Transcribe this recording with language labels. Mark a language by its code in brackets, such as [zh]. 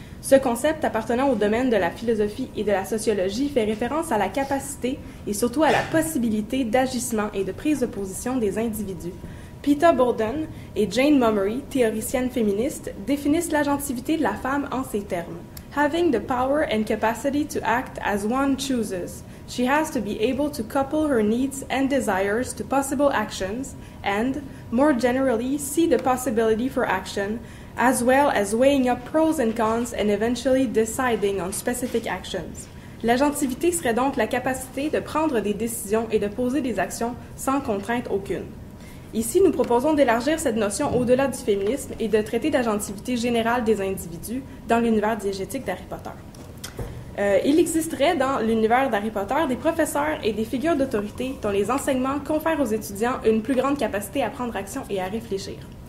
[fr] Ce concept, appartenant au domaine de la philosophie et de la sociologie, fait référence à la capacité et surtout à la possibilité d'agissement et de prise de position des individus. Peter Borden et Jane Montgomery, théoriciennes féministes, définissent l'agentivité de la femme en ces termes. [en] Having the power and capacity to act as one chooses, she has to be able to couple her needs and desires to possible actions and, more generally, see the possibility for action, as well as weighing up pros and cons and eventually deciding on specific actions. [fr] L'agentivité serait donc la capacité de prendre des décisions et de poser des actions sans contrainte aucune. Ici, nous proposons d'élargir cette notion au-delà du féminisme et de traiter d'agentivité générale des individus dans l'univers diégétique d'Harry Potter. Il existerait dans l'univers d'Harry Potter des professeurs et des figures d'autorité dont les enseignements confèrent aux étudiants une plus grande capacité à prendre action et à réfléchir.